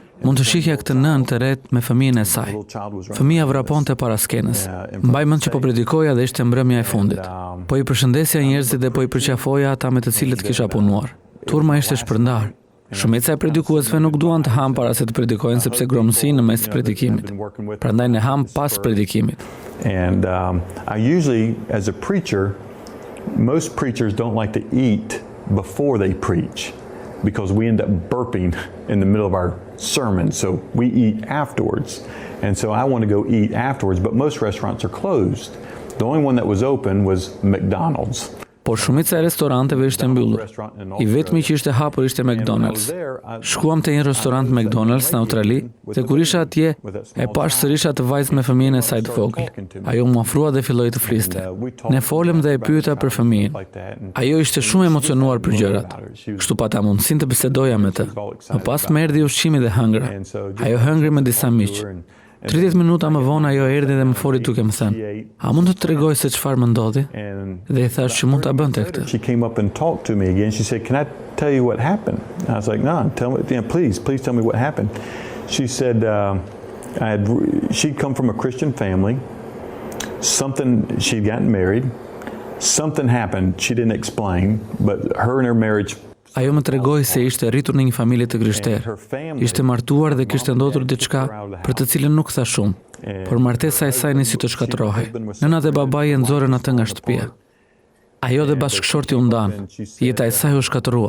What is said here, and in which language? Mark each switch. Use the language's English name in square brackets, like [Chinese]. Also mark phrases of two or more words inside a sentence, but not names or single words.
[Albanian] Mund të shihja këtë nënë të ret me fëmijën e saj. Fëmija vraponte para skenës. Mbaj mend që po predikoja dhe ishte mbrëmja e fundit. Po i përshëndesja njerëzit dhe po i përqafoja ata me të cilët kisha punuar. Turma ishte shpërndar. Shumica e predikuesve nuk duan të hanë para se të predikojnë sepse gromësi në mes të predikimit. Prandaj ne ham pas predikimit. [English] And I usually, as a preacher, most preachers don't like to eat before they preach because we end up burping in the middle of our sermon, so we eat afterwards. And so I want to go eat afterwards, but most restaurants are closed. The only one that was open was McDonald's. [Albanian] Por shumica e restoranteve ishte mbyllur. I vetmi që ishte hapur ishte McDonald's. Shkuam te një restorant McDonald's në Australi dhe kur isha atje e pash sërish atë vajzë me fëmijën e saj të vogël. Ajo më ofrua dhe filloi të fliste. Ne folëm dhe e pyeta për fëmijën. Ajo ishte shumë emocionuar për gjërat. Kështu pata mundësinë të bisedoja me të. Më pas më erdhi ushqimi dhe hëngra. Ajo hëngri me disa miq. 30 minuta më vonë ajo erdhi dhe më foli duke më thënë: "A mund të tregoj se çfarë më ndodhi?" Dhe I thash që mund ta bënte këtë. [English] She came up and talked to me again. She said, "Can I tell you what happened?" I was like, "No, tell me, please tell me what happened." She said, she'd come from a Christian family. She'd gotten married. Something happened. She didn't explain, but her and her marriage. [Albanian] Ajo më tregoi se ishte rritur në një familje të krishterë. Ishte martuar dhe kishte ndodhur diçka për të cilën nuk tha shumë, por martesa e saj nisi të shkatërrohej. Nëna dhe babai e nxorën atë nga shtëpia. Ajo dhe bashkëshorti u ndan. Jeta e saj u shkatërrua.